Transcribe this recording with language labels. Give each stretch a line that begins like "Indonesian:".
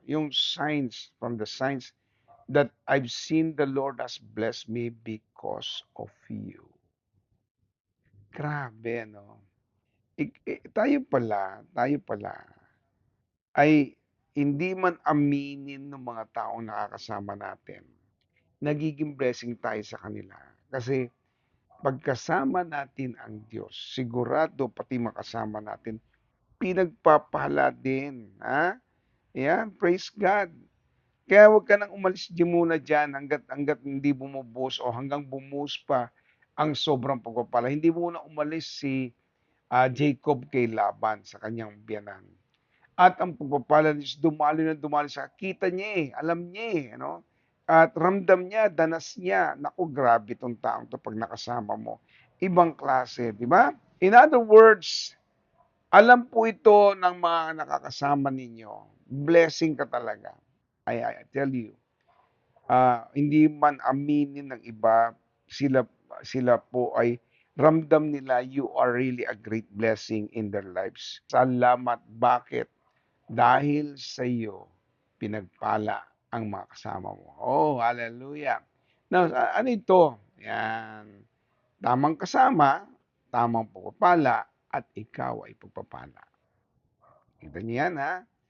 English: Yung signs from the signs that I've seen the Lord has blessed me because of you.
Filipino: Grabe, no? Tayo pala, ay hindi man aminin ng mga taong nakakasama natin, nagiging blessing tayo sa kanila. Kasi pagkasama natin ang Diyos, sigurado pati makasama natin, pinagpapala din. Ha? Yan, praise God. Kaya huwag ka nang umalis di muna dyan hanggat hindi bumubuhos o hanggang bumuhos pa ang sobrang pagpapala. Hindi muna umalis si Jacob kay Laban sa kanyang biyanan. At ang pagpapala ni Diyos, dumali na dumali sa kita niya eh, alam niya eh, ano? At ramdam niya, danas niya, naku grabe 'tong taong 'to 'pag nakasama mo, ibang klase, 'di ba?
English: In other words,
Filipino: alam po ito ng mga nakakasama ninyo, blessing ka talaga.
English: I tell you,
Filipino: hindi man aminin ng iba, sila sila po ay ramdam nila
English: you are really a great blessing in their lives.
Filipino: Salamat, bakit? Dahil sa iyo pinagpala ang mga kasama mo. Oh, hallelujah. Now, ano ito? Yan. Tamang kasama, tamang pagpapala, at ikaw ay pagpapala. Kita niyo yan, ha?